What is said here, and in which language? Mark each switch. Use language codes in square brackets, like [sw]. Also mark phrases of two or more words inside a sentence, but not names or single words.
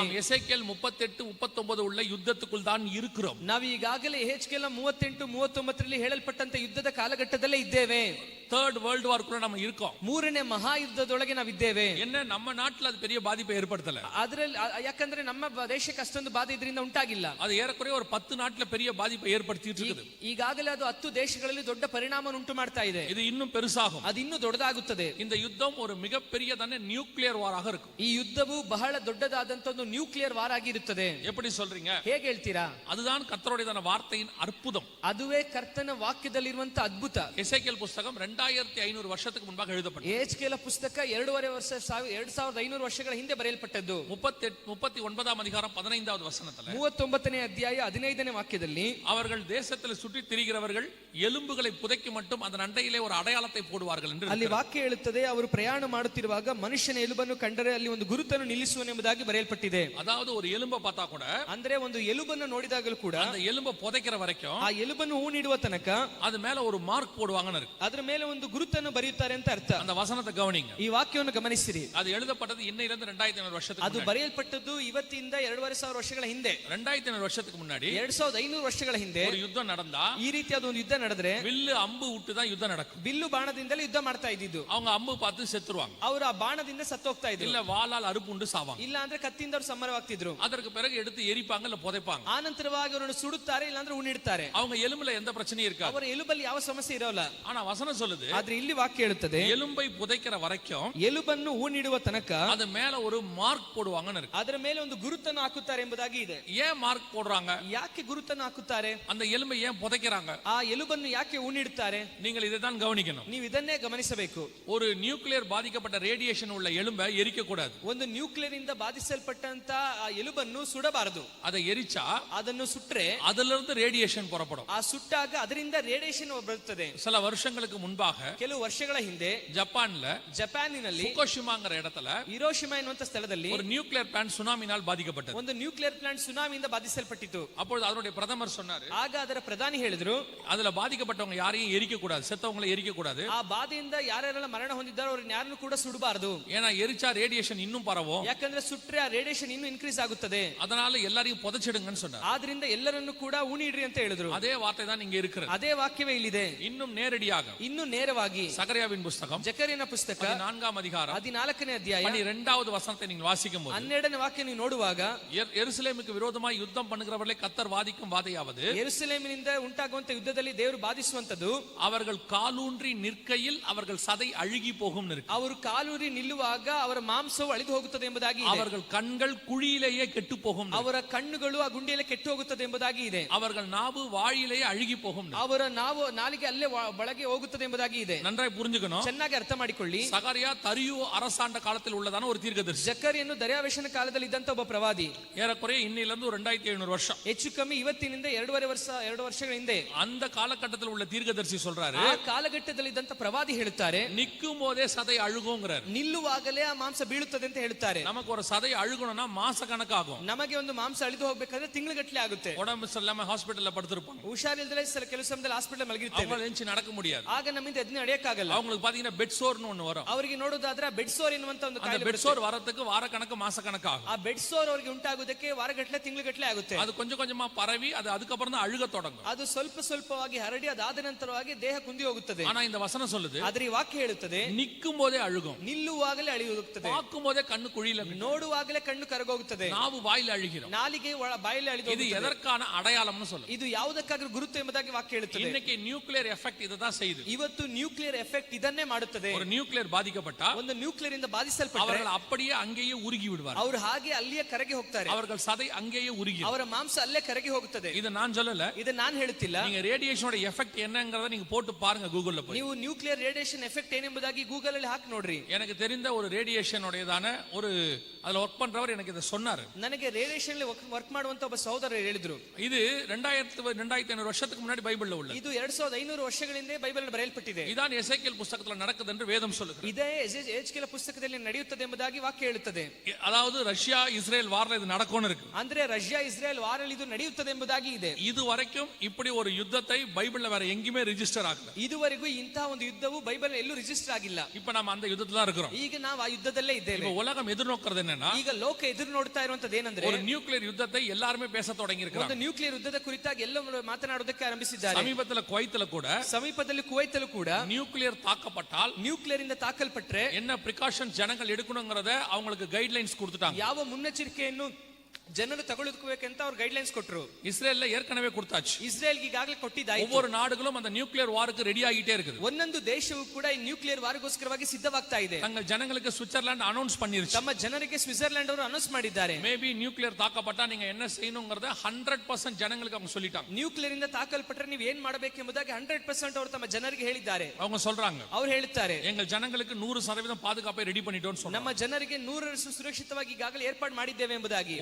[ta] எசேக்கியேல் 38-39 உள்ள யுத்தத்துக்குள் தான் இருக்கிறோம். [kn] ನಾವು ಈಗಾಗಲೇ ಎಹೆಜ್ಕೇಲ 38-39 ಹೇಳಲ್ಪಟ್ಟಂತ ಯುದ್ಧದ ಕಾಲಘಟ್ಟದಲ್ಲೇ ಇದ್ದೇವೆ. [en] third world war [ta] ಕೂಡ நம்ம இருக்கோம். [kn] ಮೂರನೇ ಮಹಾಯುದ್ಧದೊಳಗೆ ನಾವಿದ್ದೇವೆ. [ta] என்ன நம்ம நாட்டுல அது பெரிய பாதிப்பை ஏற்படுத்தல. [kn] ಅದರಲ್ಲಿ ಯಾಕಂದ್ರೆ ನಮ್ಮ ದೇಶಕ್ಕೆ ಅಷ್ಟೊಂದು ಬಾಧೆ ಇದರಿಂದ ಉಂಟಾಗಿಲ್ಲ. [ta] அது ஏறக்குறைய ஒரு 10 நாட்டுல பெரிய பாதிப்பை ஏற்படுத்திட்டு இருக்குது. [kn] ಈಗಾಗಲೇ ಅದು 10 ದೇಶಗಳಲ್ಲಿ ದೊಡ್ಡ ಪರಿಣಾಮ ಉಂಟು ಮಾಡ್ತಾ ಇದೆ. [ta] இது இன்னும் பெருசாகும். [kn] ಅದು ಇನ್ನೂ ದೊಡ್ಡದಾಗುತ್ತದೆ. [ta] இந்த யுத்தம் ஒரு மிகப்பெரியதான [en] nuclear war [ta] இருக்கும். [kn] ಈ ಯುದ್ಧವು ಬಹಳ ದೊಡ್ಡದಾದಂತ ಒಂದು [en] nuclear war [kn] ಆಗಿರುತ್ತದೆ. [ta] எப்படி சொல்றீங்க? [kn] ಹೇಗೆ ಹೇಳ್ತೀರಾ? [ta] அதுதான் கர்த்தருடையதான வார்த்தையின் அற்புதம். [kn] ಅದುವೇ ಕರ್ತನ ವಾಕ್ಯದಲ್ಲಿರುವಂತ ಅದ್ಭುತ. [ta] எசேக்கியேல் புத்தகம் 2500 வருஷத்துக்கு முன்பாக எழுதப்பட்டது. [kn] ಎಹೆಜ್ಕೇಲ ಪುಸ್ತಕ 2500 ವರ್ಷಗಳ ಹಿಂದೆ ಬರೆಯಲ್ಪಟ್ಟದ್ದು. [ta] 39 அதிகாரம் 15வது வசனத்துல [kn] 39ನೇ ಅಧ್ಯಾಯ 15ನೇ ವಾಕ್ಯದಲ್ಲಿ, [ta] அவர்கள் தேசத்தில் சுற்றி திரிகிறவர்கள் எலும்புகளை புதைக்கு மட்டும் அதன் அண்டையிலே ஒரு அடையாளத்தை போடுவார்கள் என்று [kn] ಅಲ್ಲಿ ವಾಕ್ಯ ಹೇಳುತ್ತದೆ, ಅವರು ಪ್ರಯಾಣ ಮಾಡುತ್ತಿರುವಾಗ ಮನುಷ್ಯನ ಎಲುಬನ್ನು ಕಂಡರೆ ಅಲ್ಲಿ ಒಂದು ಗುರುತನ್ನು ನಿಲ್ಲಿಸುವನೆಂಬುದಾಗಿ ಬರೆಯಲ್ಪಟ್ಟಿದೆ. [ta] அதாவது ஒரு எலும்பை பார்த்தா கூட, [kn] ಅಂದ್ರೆ ಒಂದು ಎಲುಬನ್ನು ನೋಡಿದಾಗಲೂ ಕೂಡ, [ta] அந்த எலும்பை புதைக்கிற வரைக்கும், [kn] ಆ ಎಲುಬನ್ನು ಹೂಣಿಡುವ ತನಕ [ta] அது மேல ஒரு ಮಾರ್ಕ್ போடுவாங்கன்னு இருக்கு. [kn] ಅದರ ಮೇಲೆ ಒಂದು ಗುರುತನ್ನು ಬರೆಯುತ್ತಾರೆ ಅಂತ ಅರ್ಥ. [ta] அந்த வசனத்தை கவனிங்க. [kn] ಈ ವಾಕ್ಯವನ್ನು ಗಮನಿಸಿರಿ. [ta] ಅದು எழுதப்பட்டது இன்னையிலிருந்து 2500 வருஷத்துக்கு [kn] ಅದು ಬರೆಯಲ್ಪಟ್ಟದ್ದು ಇವತ್ತಿಂದ 2500 ವರ್ಷಗಳ ಹಿಂದೆ. [ta] 2500 வருஷத்துக்கு முன்னாடி [kn] 2500 ವರ್ಷಗಳ ಹಿಂದೆ [ta] ஒரு யுத்தம் நடந்தா, [kn] ಈ ರೀತಿಯಾದ ಒಂದು ಯುದ್ಧ ನಡೆದ್ರೆ [ta] வில்லு அம்பு விட்டு தான் யுத்தம் நடக்கும். [kn] ಬಿಲ್ಲು ಬಾಣದಿಂದಲೇ ಯುದ್ಧ ಮಾಡ್ತಾ ಇದ್ದಿದ್ದು. [ta] அவங்க அம்பு பார்த்து செத்துருவாங்க. [kn] ಅವರು ಆ ಬಾಣದಿಂದ ಸತ್ತು ಹೋಗ್ತಾ ಇದ್ರು. [ta] இல்ல வாளால் அறுப்பு உண்டு சாவாங்க. [kn] ಇಲ್ಲ ಅಂದ್ರೆ ಕತ್ತಿಯಿಂದ ಅವರು ಸಂಹಾರವಾಗ್ತಿದ್ರು. [ta] அதற்கு பிறகு எடுத்து எரிப்பாங்க இல்ல புதைப்பாங்க. [kn] ಆನಂತರವಾಗಿ ಅವರನ್ನು ಸುಡುತ್ತಾರೆ, ಇಲ್ಲ ಅಂದ್ರೆ ಉಣಿಡ್ತಾರೆ. [ta] அவங்க எலும்புல எந்த பிரச்சனையும் இருக்காது. [kn] ಅವರ ಎಲುಬಲ್ಲಿ ಯಾವ ಸಮಸ್ಯೆ ಇರೋಲ್ಲ. [ta] ஆனா வசனம் சொல்லுது, [kn] ಆದ್ರೆ ಇಲ್ಲಿ ವಾಕ್ಯ ಹೇಳುತ್ತದೆ, [ta] எலும்பை புதைக்கிற வரைக்கும், [kn] ಎಲುಬನ್ನು ಹೂಣಿಡುವ ನೀಡುವ ತನಕ [ta] அது மேல ஒரு மார்க் போடுவாங்கன்னு இருக்கு. [kn] ಅದರ ಮೇಲೆ ಒಂದು ಗುರುತನ್ನು ಹಾಕುತ್ತಾರೆ ಎಂಬುದಾಗಿ ಇದೆ. [ta] ஏன் மார்க் போடுறாங்க? [kn] ಯಾಕೆ ಗುರುತನ್ನು ಹಾಕುತ್ತಾರೆ? [ta] அந்த எலும்பை ஏன் புதைக்கிறாங்க? [kn] ಆ ಎಲುಬನ್ನು ಯಾಕೆ ಊನಿಡುತ್ತಾರೆ? [ta] நீங்கள் இதைதான் கவனிக்கணும். [kn] ನೀವು ಇದನ್ನೇ ಗಮನಿಸಬೇಕು. [ta] ஒரு நியூக்ளியர் பாதிக்கப்பட்ட ரேடியேஷன் உள்ள எலும்பை எரிக்க கூடாது. [kn] ಒಂದು ನ್ಯೂಕ್ಲಿಯರ್ ಇಂದ ಬಾಧಿಸಲ್ಪಟ್ಟಂತ ಆ ಎಲುಬನ್ನು ಸುಡಬಾರದು. [ta] அதை எரிச்சா [kn] ಅದನ್ನು ಸುಟ್ರೆ [ta] அதுல இருந்து ரேடியேஷன் புறப்படும். [kn] ಆ ಸುಟ್ಟಾಗ ಅದರಿಂದ ರೇಡಿಯೇಷನ್ ಬರುತ್ತದೆ. [ta] சில வருஷங்களுக்கு முன்பாக [kn] ಕೆಲವು ವರ್ಷಗಳ ಹಿಂದೆ [ta] ஜப்பான்ல [kn] ಜಪಾನಿನಲ್ಲಿ [ta] ஃபுகுஷிமாங்கற இடத்துல [kn] ಹಿರೋಶಿಮಾ ಎನ್ನುವಂತ ಸ್ಥಳದಲ್ಲಿ [ta] ஒரு [en] nuclear plant [ta] சுனாமினால் பாதிக்கப்பட்டது. [kn] ಒಂದು [en] nuclear plant [kn] ಸುನಾಮಿಯಿಂದ ಬಾಧಿಸಲ್ಪಟ್ಟಿತು. [ta] அப்பொழுது அதனுடைய பிரதமர் சொன்னாரு, [kn] ಆಗ ಅದರ ಪ್ರಧಾನಿ ಹೇಳಿದ್ರು, [ta] அதுல பாதிக்கப்பட்டவங்க யாரையும் எரிக்க கூடாது, செத்தவங்களை எரிக்க கூடாது. [kn] ಆ ಬಾಧೆಯಿಂದ ಯಾರ್ಯಾರೆಲ್ಲ ಮರಣ ಹೊಂದಿದ್ದಾರೋ ಅವ್ರನ್ನ ಯಾರನ್ನು ಕೂಡ ಸುಡಬಾರದು. [ta] ஏன்னா எரிச்சா ரேடியேஷன் இன்னும் பரவும். [kn] ಯಾಕಂದ್ರೆ ಸುಟ್ರೆ ಆ ರೇಡಿಯೇಷನ್ ಇನ್ನೂ ಇನ್ಕ್ರೀಸ್ ಆಗುತ್ತದೆ. [ta] அதனால எல்லாரையும் புதைச்சிடுங்கன்னு சொன்னார். [kn] ಆದ್ರಿಂದ ಎಲ್ಲರನ್ನು ಕೂಡ ಊನಿಡ್ರಿ ಅಂತ ಹೇಳಿದ್ರು. [ta] அதே வார்த்தை தான் இங்க இருக்கிறது. [kn] ಅದೇ ವಾಕ್ಯವೇ ಇಲ್ಲಿದೆ. [ta] இன்னும் நேரடியாக [kn] ಇನ್ನು ನೇರವಾಗಿ [ta] சகரியாவின் புத்தகம் [kn] ಜಕರಿಯನ ಪುಸ್ತಕ [ta] 4ஆம் அதிகாரம் [kn] 14ನೇ ಅಧ್ಯಾಯ [ta] 12வது வசனத்தை நீங்கள் வாசிக்கும்போது [kn] 12ನೇ ವಾಕ್ಯ ನೀವು ನೋಡುವಾಗ, [ta] எருசலேமுக்கு விரோதமாய் யுத்தம் பண்ணுகிறவர்களை கர்த்தர் வாதிக்கும் வாதையாவது, [kn] ಯೆರೂಸಲೇಮಿನಿಂದ ಉಂಟಾಗುವಂತ ಯುದ್ಧದಲ್ಲಿ ದೇವರು ಬಾಧಿಸುವಂತದ್ದು, [ta] அவர்கள் காலூன்றி நிற்கையில் அவர்கள் சதை அழுகி போகும் இருக்கு. [kn] ಅವರು ಕಾಲೂರಿ ನಿಲ್ಲುವಾಗ ಅವರ ಮಾಂಸವು ಅಳಿದು ಹೋಗುತ್ತದೆ ಎಂಬುದಾಗಿ ಇದೆ. [ta] அவர்கள் கண்கள் குழியிலேயே கெட்டு போகும். [kn] ಅವರ ಕಣ್ಣುಗಳು ಆ ಗುಂಡಿಯಲ್ಲಿ ಕೆಟ್ಟು ಹೋಗುತ್ತದೆ ಎಂಬುದಾಗಿ ಇದೆ. [ta] அவர்கள் நாவு வாயிலேயே அழுகி போகும். [kn] ಅವರ ನಾಲಿಗೆ ಅಲ್ಲೇ ಒಳಗೆ ಹೋಗುತ್ತದೆ ಎಂಬುದಾಗಿ ಇದೆ. [ta] நன்றாய் புரிஞ்சுக்கணும். [kn] ಚೆನ್ನಾಗಿ ಅರ್ಥ ಮಾಡಿಕೊಳ್ಳಿ. [ta] சகரியா தரியு அரசாண்ட காலத்தில் உள்ளதான ஒரு தீர்க்கதரிசி. [kn] ಜಕರಿಯನ್ನು ದರ್ಯಾವೇಶನ ಕಾಲದಲ್ಲಿ ಇದ್ದಂತ ಒಬ್ಬ ಪ್ರವಾದಿ. [ta] ஏறக்குறைய இன்னிலிருந்து 2700 வருஷம், [kn] ಹೆಚ್ಚು ಕಮ್ಮಿ ಇವತ್ತಿನಿಂದ 2 ವರ್ಷಗಳ ಹಿಂದೆ [ta] அந்த காலகட்டத்தில் உள்ள தீர்க்கதரிசி சொல்றாரு, [kn] ಆ ಕಾಲಘಟ್ಟದಲ್ಲಿ ಇದ್ದಂತ ಪ್ರವಾದಿ ಹೇಳುತ್ತಾರೆ, [ta] நிக்கும் போதே சதை அழுகுங்கிறார். [kn] ನಿಲ್ಲುವಾಗಲೇ ಆ ಮಾಂಸ ಬೀಳುತ್ತದೆ ಅಂತ ಹೇಳ್ತಾರೆ. [ta] நமக்கு ஒரு சதை அழுகணும்னா மாச கணக்காகும். [kn] ನಮಗೆ ಒಂದು ಮಾಂಸ ಅಳಿದು ಹೋಗ್ಬೇಕಾದ್ರೆ ತಿಂಗಳುಗಟ್ಟಲೆ ಆಗುತ್ತೆ. [ta] உடம்பு சரியில்லாம ஹாஸ்பிடல்ல படுத்திருப்பாங்க. [kn] ಹುಷಾರಿಲ್ಲದೆ ಕೆಲವು ಸಮಯದಲ್ಲಿ ಹಾಸ್ಪಿಟಲ್ ಮಲಗಿರ್ತೇವೆ. [ta] அவங்க எந்திரிச்சு நடக்க முடியாது. [kn] ಆಗ ನಮ್ಮಿಂದ ಎದ್ದು ನಡೆಯಕ್ಕಾಗಲ್ಲ. [ta] அவங்களுக்கு பாத்தீங்கன்னா [en] bed sore [ta] ஒண்ணு வரும். [kn] ಅವರಿಗೆ ನೋಡೋದಾದ್ರೆ [en] bed sore [kn] ಎನ್ನುವಂತ ಒಂದು [ta] அந்த [kn] ಕಾಯಿಲೆ [en] bed sore [ta] வரதுக்கு வார கணக்கு மாச கணக்கு ஆகும். [kn] ಆ [en] bed sore [kn] ಅವರಿಗೆ ಉಂಟಾಗುವುದಕ್ಕೆ ವಾರಗಟ್ಟಲೆ ತಿಂಗಳುಗಟ್ಟಲೆ ಆಗುತ್ತೆ. [ta] அது கொஞ்சம் கொஞ்சமா பரவி அது அதுக்கப்புறம் தான் அழுக தொடங்கும். [kn] ಅದು ಸ್ವಲ್ಪ ಸ್ವಲ್ಪವಾಗಿ ಹರಡಿ ಅದಾದ ನಂತರವಾಗಿ ದೇಹ ಕುಂದಿ ಹೋಗುತ್ತದೆ. [ta] ஆனா இந்த வசனம் சொல்லுது, [kn] ಆದ್ರೆ ಈ ವಾಕ್ಯ ಹೇಳುತ್ತದೆ, [ta] நிக்கும் போதே அழுகும், [kn] ನಿಲ್ಲುವಾಗಲೇ ಅಳಿ ಹೋಗುತ್ತದೆ, [ta] பார்க்கும் போதே கண்ணு குழியில, [kn] ನೋಡುವಾಗಲೇ ಕಣ್ಣು ಕರಗೋಗುತ್ತದೆ, [ta] நாவு வாயில அழுகிறோம். [kn] ನಾಲಿಗೆ ಬಾಯಲ್ಲಿ ಅಳಿದು [ta] இது எதற்கான அடையாளம்னு சொல்லுது. [kn] ಇದು ಯಾವುದಕ್ಕಾದ್ರೂ ಗುರುತು ಎಂಬುದಾಗಿ ವಾಕ್ಯ ಹೇಳುತ್ತದೆ. [ta] இன்னைக்கு [en] nuclear effect [ta] இதுதான் செய்யுது. [kn] ಇವತ್ತು [en] nuclear effect [kn] ಇದನ್ನೇ ಮಾಡುತ್ತದೆ. [ta] ஒரு நியூக்ளியர் பாதிக்கப்பட்டா [kn] ಒಂದು ನ್ಯೂಕ್ಲಿಯರ್ ಇಂದ ಬಾಧಿಸಲ್ಪಟ್ಟರೆ [ta] அவர்கள் அப்படியே அங்கேயே உருகி விடுவார்கள். [kn] ಅವರು ಹಾಗೆ ಅಲ್ಲಿಯೇ ಕರಗಿ ಹೋಗ್ತಾರೆ. [ta] அவர்கள் சதை அங்கேயே உருகி, [kn] ಅವರ ಮಾಂಸ ಅಲ್ಲೇ ಕರಗಿ ಹೋಗುತ್ತದೆ. [ta] இது நான் சொல்லல, [kn] ಇದು ನಾನು ಹೇಳುತ್ತಿಲ್ಲ. [ta] நீங்க [en] radiation effect [ta] என்னங்கறத நீங்க போட்டு பாருங்க கூகுள்ல போய். [kn] ನೀವು [en] nuclear radiation effect [kn] ಏನೆಂಬುದಾಗಿ ಗೂಗಲ್ ಅಲ್ಲಿ ಹಾಕಿ ನೋಡ್ರಿ. [ta] எனக்கு தெரிந்த ஒரு ரேடியேஷனோடதான ஒரு அதுல வர்க் பண்றவர் எனக்கு இத சொன்னாரு. [kn] ನನಗೆ ರೇಡಿಯೇಷನ್ ಅಲ್ಲಿ ವರ್ಕ್ ಮಾಡುವಂತ ಒಬ್ಬ ಸಹೋದರರು ಹೇಳಿದ್ರು. [ta] இது 2500 வருஷத்துக்கு முன்னாடி பைபிள்ல உள்ளது. [kn] ಇದು 2500 ವರ್ಷಗಳ ಹಿಂದೆ ಬೈಬಲ್ ಅಲ್ಲಿ ಬರೆಯಲ್ಪಟ್ಟಿದೆ. [ta] இதான் எசேக்கியேல் புத்தகத்துல நடக்குது என்று வேதம் சொல்லுகிறது. [kn] ಇದೇ ಎಹೆಜ್ಕೇಲ ಪುಸ್ತಕದಲ್ಲಿ ನಡೆಯುತ್ತದೆ ಎಂಬುದಾಗಿ ವಾಕ್ಯ ಹೇಳುತ್ತದೆ. [ta] அதாவது ரஷ்யா இஸ்ரேல் வார்ல இது நடக்கும்னு இருக்கு. [kn] ಅಂದ್ರೆ ರಷ್ಯಾ ಇಸ್ರೇಲ್ ವಾರಲ್ಲಿ ಇದು ನಡೆಯುತ್ತದೆ ಎಂಬುದಾಗಿ ಇದೆ. [ta] இது வரைக்கும் இப்படி ஒரு யுத்தத்தை பைபிள்ல வேற எங்கேயுமே ரெஜிஸ்டர் ஆகல. [kn] ಇದುವರೆಗೂ ಇಂತಹ ಒಂದು ಯುದ್ಧವು ಬೈಬಲ್ ಎಲ್ಲೂ ರಿಜಿಸ್ಟರ್ ಆಗಿಲ್ಲ. [ta] இப்ப நாம அந்த யுத்தத்துல தான் இருக்கிறோம். [kn] ಈಗ ನಾವು ಆ ಯುದ್ಧದಲ್ಲೇ ಇದ್ದೇವೆ. [ta] இப்ப உலகம் எதிர்நோக்குறது என்னன்னா, [kn] ಈಗ ಲೋಕ ಎದುರು ನೋಡ್ತಾ ಇರುವಂತದ್ದು ಏನಂದ್ರೆ, [ta] ஒரு நியூக்ளியர் யுத்தத்தை எல்லாரும் பேச தொடங்கி [kn] ಒಂದು [ta] இருக்காங்க. [kn] ನ್ಯೂಕ್ಲಿಯರ್ ಯುದ್ಧದ ಕುರಿತಾಗಿ ಎಲ್ಲರೂ ಮಾತನಾಡೋದಕ್ಕೆ ಆರಂಭಿಸಿದ್ದಾರೆ. [ta] சமீபத்துல குவைத்துல கூட [kn] ಸಮೀಪದಲ್ಲಿ ಕುವೈತಲ್ಲೂ ಕೂಡ [ta] நியூக்ளியர் தாக்கப்பட்டால் [kn] ನ್ಯೂಕ್ಲಿಯರ್ ಇಂದ ತಾಕಲ್ಪಟ್ರೆ [ta] என்ன பிரிகாஷன் ஜனங்கள் எடுக்கணும்ங்கறத அவங்களுக்கு கைட்லைன்ஸ் கொடுத்துட்டாங்க. [kn] ಯಾವ ಮುನ್ನೆಚ್ಚರಿಕೆಯನ್ನು ಜನರು ತಗೊಳ್ಳಬೇಕಂತ ಅವ್ರು ಗೈಡ್ಲೈನ್ಸ್ ಕೊಟ್ಟರು. [ta] இஸ்ரேல்ல ஏற்கனவே கொடுத்தாச்சு. [kn] ಇಸ್ರೇಲ್ಗೆ ಈಗಾಗಲೇ ಕೊಟ್ಟಿದ್ದಾಯ್ತು. [ta] ஒவ்வொரு நாடுகளும் அந்த [en] nuclear war [ta] ரெடி ஆகிட்டே இருக்குது. [kn] ಒಂದೊಂದು ದೇಶವು ಕೂಡ ಈ [en] nuclear war [kn] ಸಿದ್ಧವಾಗ್ತಾ ಇದೆ. [ta] தங்கள் ஜனங்களுக்கு சுவிட்சர்லாந்து அனௌன்ஸ் பண்ணிருச்சு. [kn] ತಮ್ಮ ಜನರಿಗೆ ಸ್ವಿಟ್ಜರ್ಲೆಂಡ್ ಅವರು ಅನೌನ್ಸ್ ಮಾಡಿದ್ದಾರೆ. [en] maybe nuclear [ta] தாக்கப்பட்டா நீங்க என்ன செய்யணும்ங்கறத 100% ஜனங்களுக்கு அவங்க சொல்லிட்டாங்க. [kn] ನ್ಯೂಕ್ಲಿಯರ್ ಇಂದ ತಾಕಲ್ಪಟ್ಟರೆ ನೀವು ಏನ್ ಮಾಡಬೇಕೆಂಬುದಾಗಿ 100% ಅವರು ತಮ್ಮ ಜನರಿಗೆ ಹೇಳಿದ್ದಾರೆ. [ta] அவங்க சொல்றாங்க, [kn] ಅವ್ರು ಹೇಳ್ತಾರೆ, [ta] எங்கள் ஜனங்களுக்கு 100% பாதுகாப்பை ரெடி பண்ணிட்டோம்னு சொன்னாங்க. [kn] ನಮ್ಮ ಜನರಿಗೆ 100% ಸುರಕ್ಷಿತವಾಗಿ ಈಗಾಗಲೇ ಏರ್ಪಾಡು ಮಾಡಿದ್ದೇವೆ ಎಂಬುದಾಗಿ.